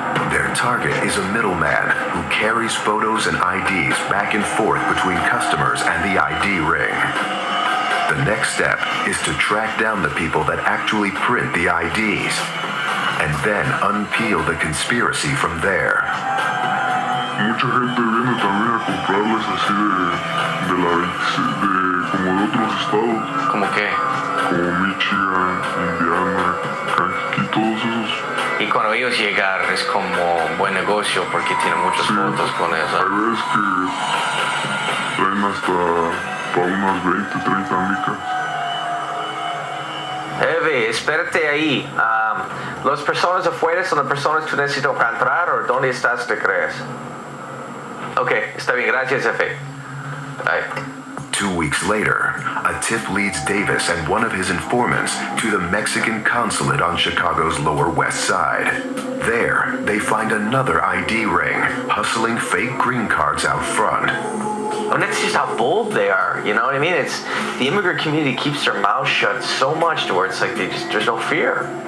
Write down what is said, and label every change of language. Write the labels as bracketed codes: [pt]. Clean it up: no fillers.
[en] Their target is a middleman who carries photos and IDs back and forth between customers and the ID ring. The next step is to track down the people that actually print the IDs, and then unpeel the conspiracy from there. [es] Mucha gente viene también a comprarles así de como de otros estados, ¿Cómo qué? como Michigan, Indiana, Kentucky, todos esos. Y cuando ellos llegan es como buen negocio porque tienen muchas fotos con eso. Hay veces que traen hasta para unas 20, 30 micas. Eve, espérate ahí. ¿Las personas afuera son las personas que tú necesitas encontrar o dónde estás, te crees? Ok, está bien, gracias, jefe. [en] Bye. 2 weeks later, a tip leads Davis and one of his informants to the Mexican consulate on Chicago's Lower West Side. There, they find another ID ring, hustling fake green cards out front. I mean, that's just how bold they are, you know what I mean? It's the immigrant community keeps their mouth shut so much to where it's like there's no fear.